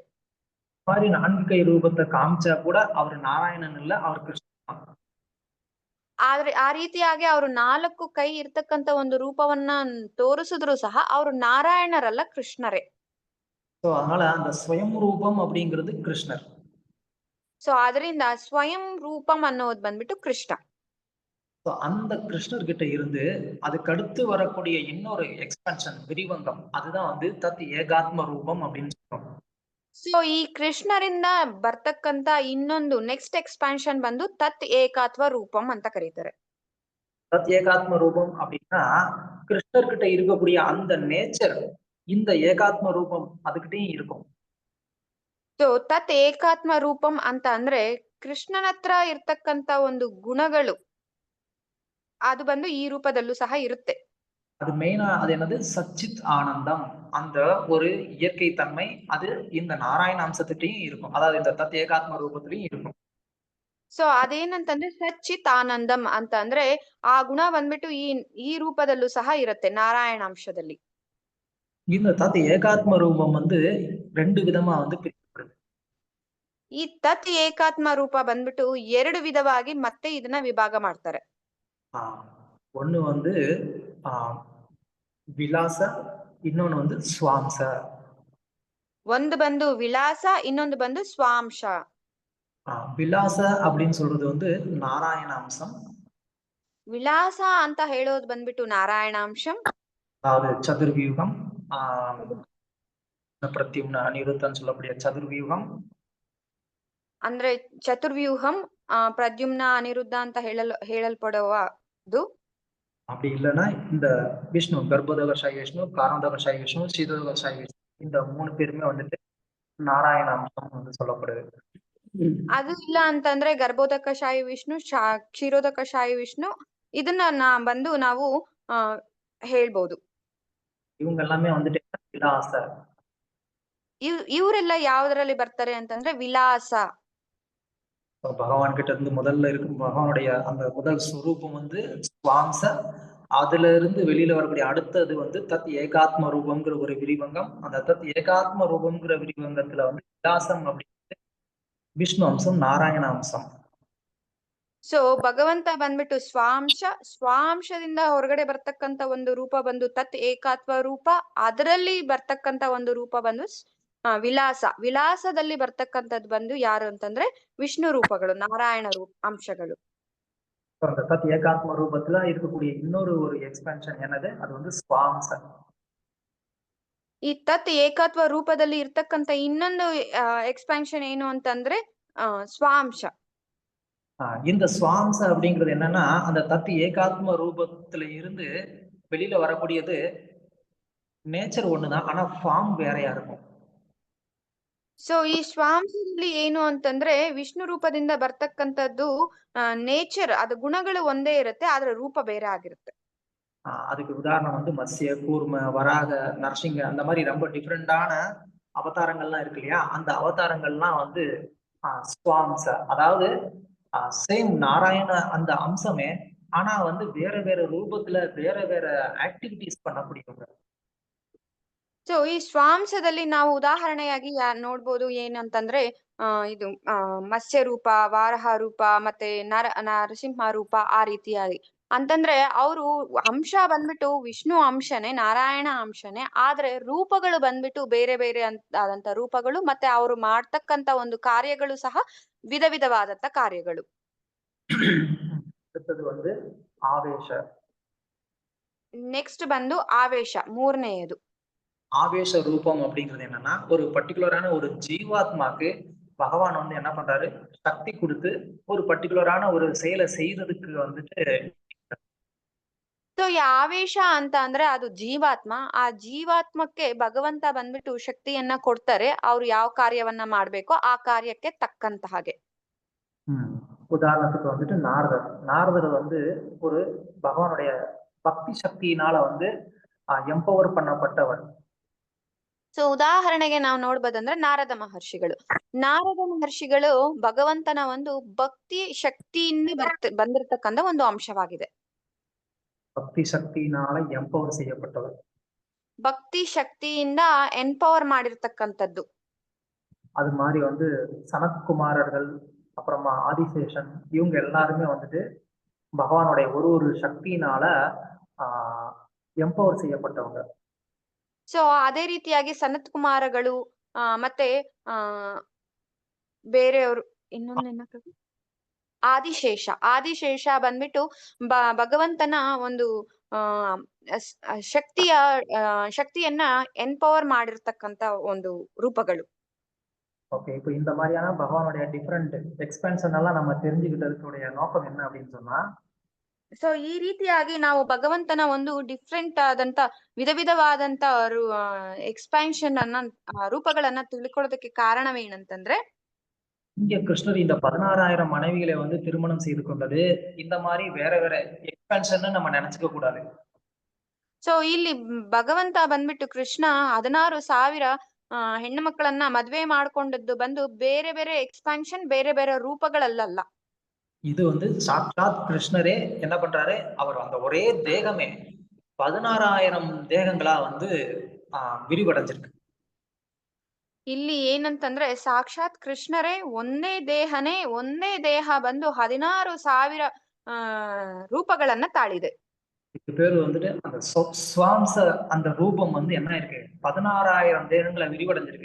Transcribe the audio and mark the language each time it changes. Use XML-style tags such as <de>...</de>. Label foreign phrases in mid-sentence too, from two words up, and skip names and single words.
<ta>மாதிரி 4 கை ரூபத்தை காமிச்சா கூட அவர் நாராயணன் இல்ல, அவர் கிருஷ்ணன் தான்.</ta> <kn>ಆದ್ರೆ ಆ ರೀತಿಯಾಗಿ ಅವರು 4 ಕೈ ಇರ್ತಕ್ಕಂತ ಒಂದು ರೂಪವನ್ನ ತೋರಿಸಿದ್ರು ಸಹ ಅವರು ನಾರಾಯಣರಲ್ಲ, ಕೃಷ್ಣರೇ.</kn> <ta>சோ அதனால அந்த ஸ்வயம் ரூபம் அப்படிங்கிறது கிருஷ்ணர்.</ta> <kn>ಸೊ ಅದರಿಂದ ಸ್ವಯಂ ರೂಪಂ ಅನ್ನೋದು ಬಂದ್ಬಿಟ್ಟು ಕೃಷ್ಣ.</kn> <ta>சோ அந்த கிருஷ்ணர் கிட்ட இருந்து அதுக்கு அடுத்து வரக்கூடிய இன்னொரு எக்ஸ்பென்ஷன் விரிவங்கம், அதுதான் வந்து தத் ஏகாத்ம ரூபம் அப்படின்னு சொல்றோம்.</ta> <kn>ಸೊ ಈ ಕೃಷ್ಣರಿಂದ ಬರ್ತಕ್ಕಂತ ಇನ್ನೊಂದು</kn> <en>next expansion</en> <kn>ಬಂದು ತತ್ ಏಕಾತ್ವ ರೂಪಂ ಅಂತ ಕರೀತಾರೆ.</kn> <ta>தத் ஏகாத்ம ரூபம் அப்படின்னா கிருஷ்ணர் கிட்ட இருக்கக்கூடிய அந்த நேச்சர் இந்த ஏகாத்ம ரூபம் அதுகிட்டயும் இருக்கும்.</ta> <kn>ಸೊ ತತ್ ಏಕಾತ್ಮ ರೂಪಂ ಅಂತ ಅಂದ್ರೆ ಕೃಷ್ಣನ ಹತ್ರ ಇರ್ತಕ್ಕಂತ ಒಂದು ಗುಣಗಳು ಅದು ಬಂದು ಈ ರೂಪದಲ್ಲೂ ಸಹ ಇರುತ್ತೆ.</kn> <ta>அது மெயினா அது என்னது சச்சித் ஆனந்தம், அந்த ஒரு இயற்கை தன்மை அது இந்த நாராயண அம்சத்திட்டையும் இருக்கும். அதாவது இந்த தத் ஏகாத்ம ரூபத்திலையும் இருக்கும்.</ta> <kn>ಸೊ ಅದೇನಂತಂದ್ರೆ ಸಚ್ಚಿತ್ ಆನಂದಂ ಅಂತ ಅಂದ್ರೆ ಆ ಗುಣ ಬಂದ್ಬಿಟ್ಟು ಈ ರೂಪದಲ್ಲೂ ಸಹ ಇರುತ್ತೆ ನಾರಾಯಣಾಂಶದಲ್ಲಿ.</kn> <ta>இந்த தத் ஏகாத்ம ரூபம் வந்து 2 விதமா வந்து பிரிக்கப்படுது.</ta> <kn>ಈ ತತ್ ಏಕಾತ್ಮ ರೂಪ ಬಂದ್ಬಿಟ್ಟು 2 ವಿಧವಾಗಿ ಮತ್ತೆ ಇದನ್ನ ವಿಭಾಗ ಮಾಡ್ತಾರೆ.</kn> <ta>ஒண்ணு வந்து விலாச, இன்னொன்னு வந்து ஸ்வாம்ச.</ta> <kn>ಒಂದು ಬಂದು ವಿಲಾಸ, ಇನ್ನೊಂದು ಬಂದು ಸ್ವಾಂಶ.</kn> <ta>விலாச அப்படின்னு சொல்றது வந்து நாராயண அம்சம்.</ta> <kn>ವಿಲಾಸ ಅಂತ ಹೇಳೋದು ಬಂದ್ಬಿಟ್ಟು ನಾರಾಯಣಾಂಶಂ.</kn> <ta>அதாவது சதுர்வியூகம், பிரத்யும்ன அனிருத்தன்னு சொல்லக்கூடிய சதுர்வியூகம்.</ta> <kn>ಅಂದ್ರೆ ಚತುರ್ವ್ಯೂಹಂ, ಪ್ರದ್ಯುಮ್ನ ಅನಿರುದ್ಧ ಅಂತ ಹೇಳಲ್ಪಡುವುದು.</kn> <ta>அப்படி இல்லைன்னா இந்த விஷ்ணு கர்ப்போதகசாயி விஷ்ணு, காரணோதகசாயி விஷ்ணு, சீதோதகசாயி விஷ்ணு, இந்த 3 பேருமே வந்துட்டு நாராயண அம்சம் வந்து சொல்லப்படுது.</ta> <kn>ಅದು ಇಲ್ಲ ಅಂತಂದ್ರೆ ಗರ್ಭೋದಕಶಾಹಿ ವಿಷ್ಣು, ಕ್ಷೀರೋದಕಶಾಹಿ ವಿಷ್ಣು, ಇದನ್ನ ಬಂದು ನಾವು ಹೇಳ್ಬೋದು.</kn> <ta>இவங்க எல்லாமே வந்துட்டு விலாச.</ta> <kn>ಇವರೆಲ್ಲ ಯಾವ್ದ್ರಲ್ಲಿ ಬರ್ತಾರೆ ಅಂತಂದ್ರೆ ವಿಲಾಸ.</kn> <ta>பகவான் கிட்ட இருந்து முதல்ல இருக்கும் பகவானுடைய அந்த முதல் ஸ்வரூபம் வந்து ஸ்வாம்ச. அதுல இருந்து வெளியில வரக்கூடிய அடுத்தது வந்து தத் ஏகாத்ம ரூபம்ங்கிற ஒரு விரிவங்கம். அந்த தத் ஏகாத்ம ரூபம்ங்கிற விரிவங்கத்துல வந்து விலாசம் அப்படிங்கிறது விஷ்ணு அம்சம், நாராயண அம்சம்.</ta> <kn>ಸೊ ಭಗವಂತ ಬಂದ್ಬಿಟ್ಟು ಸ್ವಾಂಶದಿಂದ ಹೊರಗಡೆ ಬರ್ತಕ್ಕಂತ ಒಂದು ರೂಪ ಬಂದು ತತ್ ಏಕಾತ್ಮ ರೂಪ. ಅದರಲ್ಲಿ ಬರ್ತಕ್ಕಂತ ಒಂದು ರೂಪ ಬಂದು ವಿಲಾಸದಲ್ಲಿ ಬರ್ತಕ್ಕಂಥದ್ದು ಬಂದು ಯಾರು ಅಂತಂದ್ರೆ ವಿಷ್ಣು ರೂಪಗಳು, ನಾರಾಯಣ ಅಂಶಗಳು.</kn> <ta>அந்த தத் ஏகாத்ம ரூபத்துல இருக்கக்கூடிய இன்னொரு ஒரு எக்ஸ்பென்ஷன் என்னது, அது வந்து ஸ்வாம்ச.</ta> <kn>ಈ ತತ್ ಏಕಾತ್ವ ರೂಪದಲ್ಲಿ ಇರ್ತಕ್ಕಂತ ಇನ್ನೊಂದು ಎಕ್ಸ್ಪಾನ್ಷನ್ ಏನು ಅಂತಂದ್ರೆ ಸ್ವಾಂಶ.</kn> <ta>இந்த ஸ்வாம்ச அப்படிங்கிறது என்னன்னா அந்த தத் ஏகாத்ம ரூபத்துல இருந்து வெளியில வரக்கூடியது நேச்சர் ஒண்ணுதான், ஆனா ஃபார்ம் வேறையா இருக்கும்.</ta> <kn>ಸೊ ಈ ಸ್ವಾಂಶದಲ್ಲಿ ಏನು ಅಂತಂದ್ರೆ ವಿಷ್ಣು ರೂಪದಿಂದ ಬರ್ತಕ್ಕಂಥದ್ದು ನೇಚರ್, ಅದು ಗುಣಗಳು ಒಂದೇ ಇರುತ್ತೆ, ಆದ್ರೆ ರೂಪ ಬೇರೆ ಆಗಿರುತ್ತೆ.</kn> <ta>அதுக்கு உதாரணம் வந்து மத்ஸ்ய, கூர்ம, வராக, நரசிங்க, அந்த மாதிரி ரொம்ப டிஃப்ரெண்டான அவதாரங்கள்லாம் இருக்கு இல்லையா. அந்த அவதாரங்கள்லாம் வந்து ஸ்வாம்ச, அதாவது சேம் நாராயண அந்த அம்சமே, ஆனா வந்து வேற வேற ரூபத்துல வேற வேற ஆக்டிவிட்டீஸ் பண்ணக்கூடியவங்க.</ta> <kn>ಸೊ ಈ ಸ್ವಾಂಶದಲ್ಲಿ ನಾವು ಉದಾಹರಣೆಯಾಗಿ ನೋಡ್ಬೋದು ಏನಂತಂದ್ರೆ ಇದು ಮತ್ಸ್ಯ ರೂಪ, ವಾರಹ ರೂಪ, ಮತ್ತೆ ನರಸಿಂಹ ರೂಪ, ಆ ರೀತಿಯಾಗಿ ಅಂತಂದ್ರೆ ಅವರು ಅಂಶ ಬಂದ್ಬಿಟ್ಟು ವಿಷ್ಣು ಅಂಶನೇ, ನಾರಾಯಣ ಅಂಶನೇ, ಆದ್ರೆ ರೂಪಗಳು ಬಂದ್ಬಿಟ್ಟು ಬೇರೆ ಬೇರೆ ಆದಂತ ರೂಪಗಳು, ಮತ್ತೆ ಅವರು ಮಾಡ್ತಕ್ಕಂತ ಒಂದು ಕಾರ್ಯಗಳು ಸಹ ವಿಧ ವಿಧವಾದಂತ ಕಾರ್ಯಗಳು.</kn> <ta>அடுத்தது வந்து ஆவேಶ.</ta> <kn>ನೆಕ್ಸ್ಟ್ ಬಂದು ಆವೇಶ, ಮೂರನೆಯದು.</kn> <ta>ஆவேச ரூபம் அப்படிங்கிறது என்னன்னா ஒரு பர்டிகுலரான ஒரு ஜீவாத்மாக்கு பகவான் வந்து என்ன பண்றாரு, சக்தி கொடுத்து ஒரு பர்டிகுலரான ஒரு செயலை செய்யறதுக்கு வந்துட்டு.</ta> <kn>ಸೊ ಈ ಆವೇಶ ಅಂತ ಅಂದ್ರೆ ಅದು ಜೀವಾತ್ಮ. ಆ ಜೀವಾತ್ಮಕ್ಕೆ ಭಗವಂತ ಬಂದ್ಬಿಟ್ಟು ಶಕ್ತಿಯನ್ನ ಕೊಡ್ತಾರೆ, ಅವ್ರು ಯಾವ ಕಾರ್ಯವನ್ನ ಮಾಡ್ಬೇಕೋ ಆ ಕಾರ್ಯಕ್ಕೆ ತಕ್ಕಂತ ಹಾಗೆ.</kn> <ta>உதாரணத்துக்கு வந்துட்டு நாரதர் வந்து ஒரு பகவானுடைய பக்தி சக்தியினால வந்து எம்பவர் பண்ணப்பட்டவர்.</ta> <kn>ಸೊ ಉದಾಹರಣೆಗೆ ನಾವು ನೋಡ್ಬೋದಂದ್ರೆ ನಾರದ ಮಹರ್ಷಿಗಳು ಭಗವಂತನ ಒಂದು ಭಕ್ತಿ ಶಕ್ತಿಯಿಂದ ಬಂದಿರತಕ್ಕಂತ ಒಂದು ಅಂಶವಾಗಿದೆ.</kn> <ta>பக்தி சக்தியினால எம்பவர் செய்யப்பட்டவர்.</ta> <kn>ಭಕ್ತಿ ಶಕ್ತಿಯಿಂದ ಎನ್ಪವರ್ ಮಾಡಿರ್ತಕ್ಕಂಥದ್ದು.</kn> <ta>அது மாதிரி வந்து சனத்குமாரர்கள், அப்புறமா ஆதிசேஷன், இவங்க எல்லாருமே வந்துட்டு பகவானுடைய ஒரு சக்தியினால எம்பவர் செய்யப்பட்டவங்க.</ta> <kn>ಸೊ ಅದೇ ರೀತಿಯಾಗಿ ಸನತ್ ಕುಮಾರಗಳು ಮತ್ತೆ ಬೇರೆಯವರು ಇನ್ನೊಂದೇನ ಆದಿಶೇಷ ಬಂದ್ಬಿಟ್ಟು ಭಗವಂತನ ಒಂದು ಶಕ್ತಿಯನ್ನ ಎನ್ಪವರ್ ಮಾಡಿರ್ತಕ್ಕಂತ ಒಂದು ರೂಪಗಳು.</kn> <ta>ஓகே, இப்போ இந்த மாதிரியான பகவானுடைய</ta> <en>different expansion</en> <ta>எல்லாம் நம்ம தெரிஞ்சுக்கிட்டதுடைய நோக்கம் என்ன அப்படின்னு சொன்னா,</ta> <kn>ಸೊ ಈ ರೀತಿಯಾಗಿ ನಾವು ಭಗವಂತನ ಒಂದು ಡಿಫ್ರೆಂಟ್ ಆದಂತ ವಿಧವಾದಂತ ಎಕ್ಸ್ಪಾನ್ಷನ್ ರೂಪಗಳನ್ನ ತಿಳ್ಕೊಳ್ಳೋದಕ್ಕೆ ಕಾರಣವೇನಂತಂದ್ರೆ,</kn> <ta>இங்க கிருஷ்ணர் இந்த 16,000 மனைவிகளை வந்து திருமணம் செய்து கொண்டது இந்த மாதிரி வேற எக்ஸ்பென்ஷன் நம்ம நினைச்சுக்க கூடாது.</ta> <kn>ಸೊ ಇಲ್ಲಿ ಭಗವಂತ ಬಂದ್ಬಿಟ್ಟು ಕೃಷ್ಣ 16,000 ಹೆಣ್ಣು ಮಕ್ಕಳನ್ನ ಮದ್ವೆ ಮಾಡ್ಕೊಂಡದ್ದು ಬಂದು ಬೇರೆ ಬೇರೆ ಎಕ್ಸ್ಪಾನ್ಷನ್ ಬೇರೆ ಬೇರೆ ರೂಪಗಳಲ್ಲ.</kn> <ta>இது வந்து சாட்சாத் கிருஷ்ணரே என்ன பண்றாரு, அவர் அந்த ஒரே தேகமே 16,000 தேகங்களா வந்து விரிவடைஞ்சிருக்கு.</ta> <kn>ಇಲ್ಲಿ ಏನಂತಂದ್ರೆ ಸಾಕ್ಷಾತ್ ಕೃಷ್ಣರೇ ಒಂದೇ ದೇಹ ಬಂದು 16,000 ರೂಪಗಳನ್ನ ತಾಳಿದೆ.</kn> <ta>இது பேரு வந்துட்டு அந்த ஸ்வாம்ச அந்த ரூபம் வந்து என்ன இருக்கு, 16,000 தேகங்களை விரிவடைஞ்சிருக்கு.</ta>